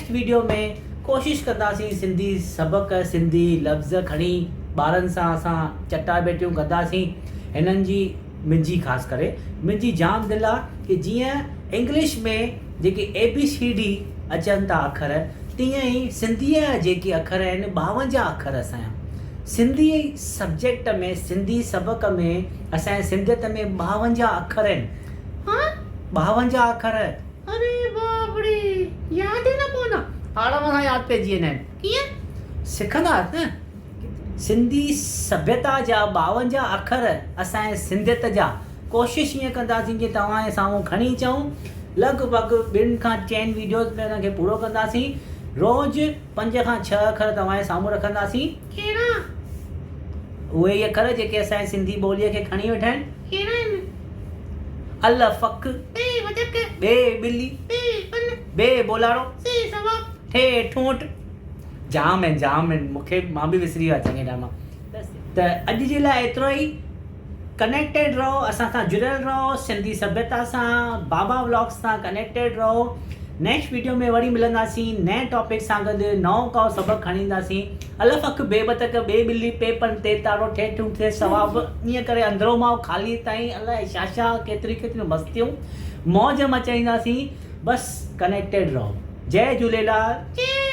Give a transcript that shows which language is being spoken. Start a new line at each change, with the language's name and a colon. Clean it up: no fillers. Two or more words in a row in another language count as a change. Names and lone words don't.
Sindhi: वीडियो में कोशिशि कंदासीं सिंधी सबक सिंधी लफ़्ज़ खणी ॿारनि सां असां चटाभेटियूं कंदासीं हिननि जी मुंहिंजी ख़ासि करे मुंहिंजी जाम दिलि आहे कि जीअं इंग्लिश में जेके ABCD अचनि था अखर तीअं ई सिंधीअ जा जेके अखर आहिनि 52 अखर असांजा सिंधी सब्जेक्ट में सिंधी सबक में असांजे सिंधियत में 52 अखर आहिनि हाँ 52 अखर
Hindi: अरे बाप रे याद है ना पोना
Sindhi: आराम सां यादि पइजी वेंदा आहिनि कीअं सिखंदा न सिंधी सभ्यता जा 52 अखर असांजे सिंधियत जा कोशिशि ईअं कंदासीं कि तव्हांजे साम्हूं खणी अचूं लॻभॻि 2 खां 4 वीडियोज़ में हुनखे पूरो कंदासीं रोज़ु 5 खां 6 अखर तव्हांजे साम्हूं रखंदासीं कहिड़ा उहे ई अखर जेके असांजी सिंधी ॿोलीअ खे खणी वेठा आहिनि कहिड़ा आहिनि अल फक बे वधक बे ॿिली बे पन बे बोलाड़ो से सवाब ठे ठूंठ जाम आहिनि मूंखे मां बि विसरी वियो आहियां चङे टाइम त अॼु जे लाइ एतिरो ई कनेक्टेड रहो असां सां जुड़ियल रहो सिंधी सभ्यता सां बाबा व्लॉग्स सां कनेक्टेड रहो
English: next video
Sindhi: में वरी मिलंदासीं नए टॉपिक सां गॾु नओं को सबक़ु खणी ईंदासीं अल फक बे बतक बे ॿिली पे पन ते तारो ठे ठूंठ थे सवाब ईअं करे अंदरो मां ख़ाली ताईं अलाए छा केतिरियूं मस्तियूं मौज मचाईंदासीं बस कनेक्टेड रहो जय झूलेलाल जय